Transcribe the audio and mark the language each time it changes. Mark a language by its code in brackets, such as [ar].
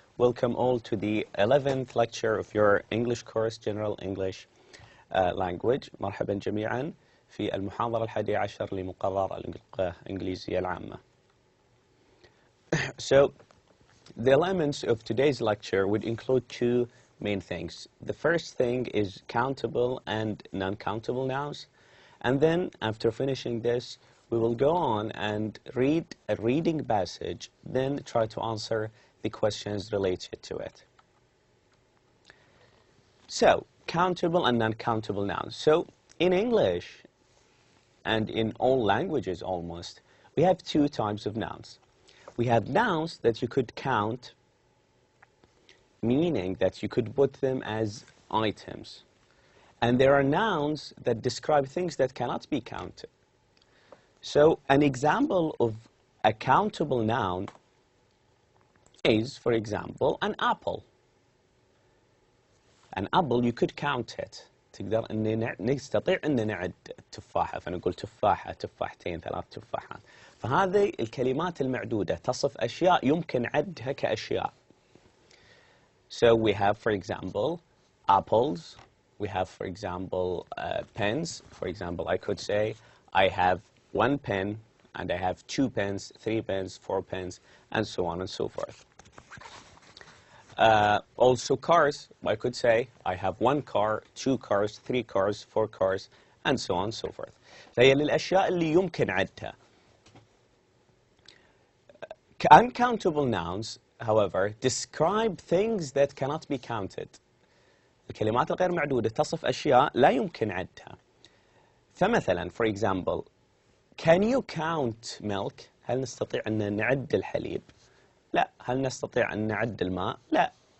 [en] Welcome all to the 11th lecture of your English course, General English Language. [ar] مرحبا جميعا في المحاضرة 11 لمقرر اللغة الانجليزية العامة. [en] So, the elements of today's lecture would include two main things. The first thing is countable and non-countable nouns. And then, after finishing this, we will go on and read a reading passage, then try to answer the questions related to it. So, countable and non-countable nouns. So, in English, and in all languages almost, we have two types of nouns. We have nouns that you could count, meaning that you could put them as items. And there are nouns that describe things that cannot be counted. So, an example of a countable noun is, for example, an apple. An apple, you could count it. [ar] نستطيع أن نعد تفاحة، فنقول تفاحة، تفاحتين، ثلاث تفاحات. فهذه الكلمات المعدودة تصف أشياء يمكن عدها كأشياء. [en] So we have, for example, apples. We have, for example, pens. For example, I could say, I have one pen, and I have 2 pens, 3 pens, 4 pens, and so on and so forth. Also cars, I could say, I have 1 car, 2 cars, 3 cars, 4 cars, and so on and so forth. [ar] فهي للأشياء اللي يمكن عدها. [en] Uncountable nouns, however, describe things that cannot be counted. [ar] الكلمات الغير معدودة تصف أشياء لا يمكن عدها. [en] فمثلا, for example, can you count milk? [ar] هل نستطيع أن نعد الحليب؟ لا. هل نستطيع أن نعد الماء؟ لا.